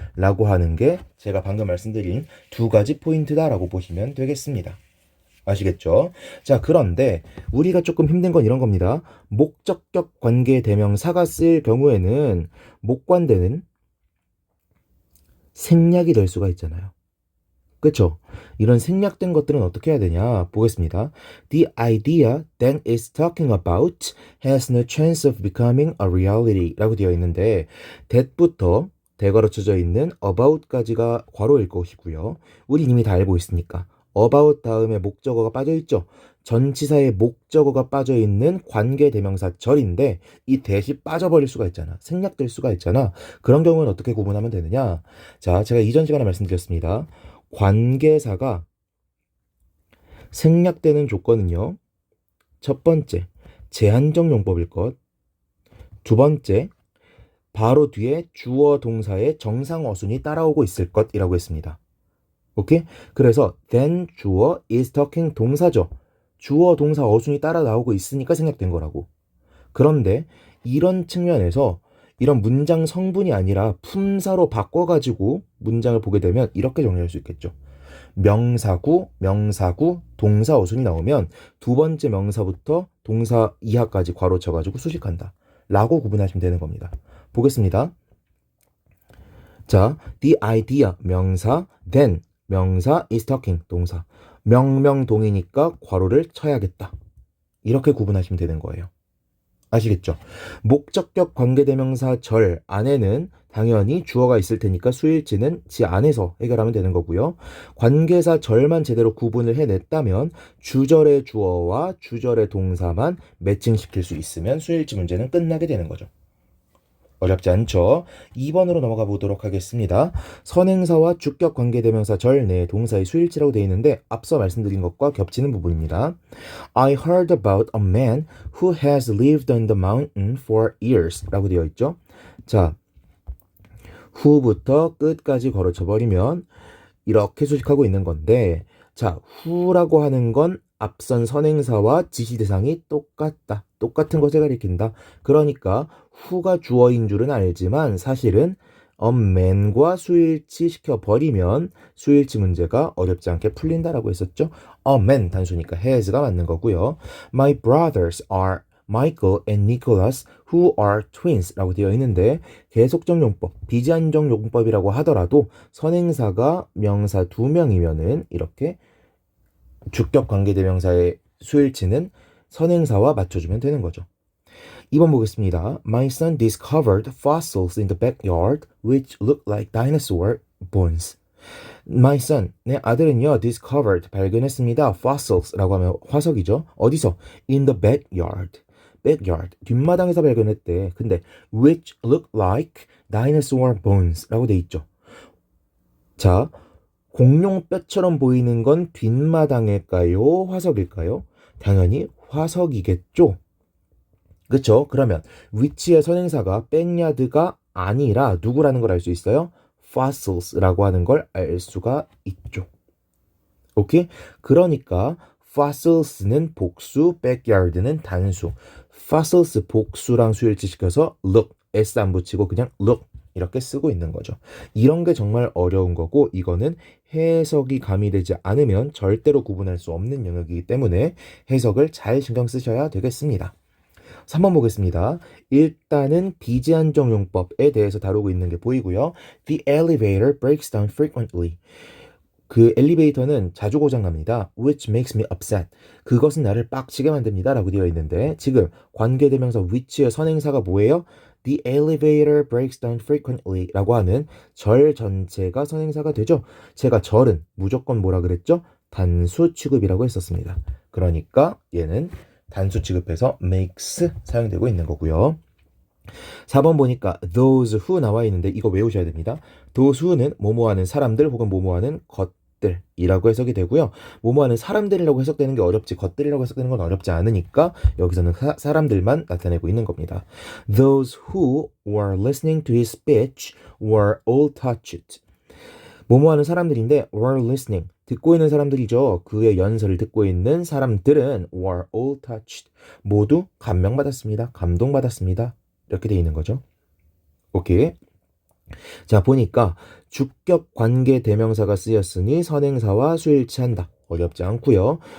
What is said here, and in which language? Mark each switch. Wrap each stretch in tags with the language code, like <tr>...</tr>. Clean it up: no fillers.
<ko>라고 하는 게 제가 방금 말씀드린 두 가지 포인트다라고 보시면 되겠습니다. 아시겠죠? 자, 그런데 우리가 조금 힘든 건 이런 겁니다. 목적격 관계 대명사가 쓰일 경우에는 목관대는 생략이 될 수가 있잖아요. 그쵸? 이런 생략된 것들은 어떻게 해야 되냐? 보겠습니다.</ko> <en>The idea Dan is talking about has no chance of becoming a reality</en> <ko>라고 되어 있는데 that부터 대괄호 쳐져 있는 about까지가 괄호일 것이고요. 우리 이미 다 알고 있으니까 about 다음에 목적어가 빠져있죠. 전치사의 목적어가 빠져있는 관계대명사 절인데 이 대시 빠져버릴 수가 있잖아. 생략될 수가 있잖아. 그런 경우는 어떻게 구분하면 되느냐? 자, 제가 이전 시간에 말씀드렸습니다. 관계사가 생략되는 조건은요. 첫 번째, 제한적 용법일 것. 두 번째, 바로 뒤에 주어 동사의 정상 어순이 따라오고 있을 것이라고 했습니다. 오케이? 그래서 then 주어 is talking 동사죠. 주어 동사 어순이 따라 나오고 있으니까 생략된 거라고. 그런데 이런 측면에서 이런 문장 성분이 아니라 품사로 바꿔가지고 문장을 보게 되면 이렇게 정리할 수 있겠죠. 명사구, 명사구, 동사 어순이 나오면 두 번째 명사부터 동사 이하까지 괄호 쳐가지고 수식한다. 라고 구분하시면 되는 겁니다. 보겠습니다. 자, the idea, 명사, then, 명사, is talking, 동사. 명명동이니까 괄호를 쳐야겠다. 이렇게 구분하시면 되는 거예요. 아시겠죠? 목적격 관계대명사 절 안에는 당연히 주어가 있을 테니까 수일치는 지 안에서 해결하면 되는 거고요. 관계사 절만 제대로 구분을 해냈다면 주절의 주어와 주절의 동사만 매칭시킬 수 있으면 수일치 문제는 끝나게 되는 거죠. 어렵지 않죠? 2번으로 넘어가 보도록 하겠습니다. 선행사와 주격 관계대명사 절 내 동사의 수일치라고 되어 있는데 앞서 말씀드린 것과 겹치는 부분입니다.</ko> <en>I heard about a man who has lived on the mountain for years</en> <ko>라고 되어 있죠. 자, who부터 끝까지 걸어쳐버리면 이렇게 수식하고 있는 건데 자, who라고 하는 건 앞선 선행사와 지시대상이 똑같다. 똑같은 것을 가리킨다. 그러니까 who가 주어인 줄은 알지만 사실은 a man과 수일치 시켜버리면 수일치 문제가 어렵지 않게 풀린다라고 했었죠. a man 단수니까 has가 맞는 거고요.</ko> <en>My brothers are Michael and Nicholas who are twins</en> <ko>라고 되어 있는데 계속적 용법, 비제한적 용법이라고 하더라도 선행사가 명사 2명이면은 이렇게 주격 관계대명사의 수일치는 선행사와 맞춰주면 되는 거죠. 2번 보겠습니다.</ko> <en>My son discovered fossils in the backyard which look like dinosaur bones.</en> <ko>My son, 내 아들은요, discovered, 발견했습니다. fossils라고 하면 화석이죠. 어디서?</ko> <en>In the backyard.</en> <ko>backyard, 뒷마당에서 발견했대. 근데</ko> <en>which look like dinosaur bones</en> <ko>라고 돼 있죠. 자, 공룡 뼈처럼 보이는 건 뒷마당일까요? 화석일까요? 당연히 화석이겠죠. 그쵸? 그러면 which의 선행사가 backyard가 아니라 누구라는 걸 알 수 있어요? fossils라고 하는 걸 알 수가 있죠. 오케이? 그러니까 fossils는 복수, backyard는 단수. fossils 복수랑 수일치 시켜서 look, s 안 붙이고 그냥 look 이렇게 쓰고 있는 거죠. 이런 게 정말 어려운 거고 이거는 해석이 가미되지 않으면 절대로 구분할 수 없는 영역이기 때문에 해석을 잘 신경 쓰셔야 되겠습니다. 3번 보겠습니다. 일단은 비제한적 용법에 대해서 다루고 있는 게 보이고요.</ko> <en>The elevator breaks down frequently.</en> <ko>그 엘리베이터는 자주 고장납니다.</ko> <en>Which makes me upset.</en> <ko>그것은 나를 빡치게 만듭니다. 라고 되어 있는데 지금 관계대명사 which의 선행사가 뭐예요?</ko> <en>The elevator breaks down frequently</en> <ko>라고 하는 절 전체가 선행사가 되죠. 제가 절은 무조건 뭐라 그랬죠? 단수 취급이라고 했었습니다. 그러니까 얘는 단수 취급해서 makes 사용되고 있는 거고요. 4번 보니까 those who 나와 있는데 이거 외우셔야 됩니다. those who는 뭐뭐하는 사람들 혹은 뭐뭐하는 것들이라고 해석이 되고요. 뭐뭐하는 사람들이라고 해석되는 게 어렵지 것들이라고 해석되는 건 어렵지 않으니까 여기서는 사람들만 나타내고 있는 겁니다.</ko> <en>Those who were listening to his speech were all touched.</en> <ko>뭐뭐하는 사람들인데</ko> <en>were listening</en> <ko>듣고 있는 사람들이죠. 그의 연설을 듣고 있는 사람들은</ko> <en>were all touched</en> <ko>모두 감명받았습니다. 감동받았습니다. 이렇게 돼 있는 거죠. 오케이. 자 보니까 주격 관계 대명사가 쓰였으니 선행사와 수일치한다. 어렵지 않고요.</ko>